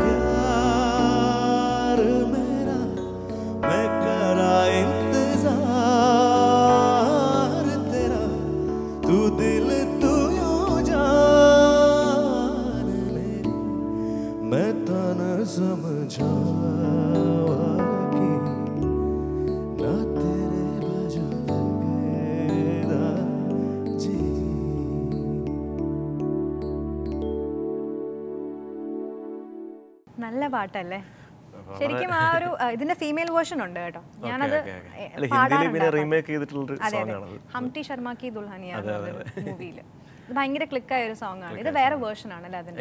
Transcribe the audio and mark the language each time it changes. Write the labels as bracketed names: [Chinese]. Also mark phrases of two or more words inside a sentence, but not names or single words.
[Punjabi] ਪਿਆਰ ਮੇਰਾ ਮੈਂ ਕਰਾਂ ਇੰਤਜ਼ਾਰ ਤੇਰਾ ਤੂ ਦਿਲ ਤੂ ਯੂੰ ਜਾਨ ਮੇਰੀ ਮੈਂ ਤਨ ਸਮਝਾਵਾਂ ਕਿ ਨ ਤੇਰੇ ਬਾਜੂ ਲਗਦਾ ਜੀ [Malayalam] നല്ല പാട്ടല്ലേ ശരിക്കും ആ ഒരു ഇതിന്റെ [English] female version [Malayalam] ഉണ്ട് കേട്ടോ ഞാനത് അല്ല ഹിന്ദിയിൽ പിന്നെ റീമേക്ക് ചെയ്തിട്ടുള്ളൊരു അതെ സോങ് അതെ ആണത് ഹംടി ശർമ്മ കി ദുൽഹനിയ മൂവിയിൽ ഇത് ഭയങ്കര ക്ലിക്കായ ഒരു സോങ് ആണ് ഇത് വേറെ വേർഷൻ ആണല്ലേ അതിന്റെ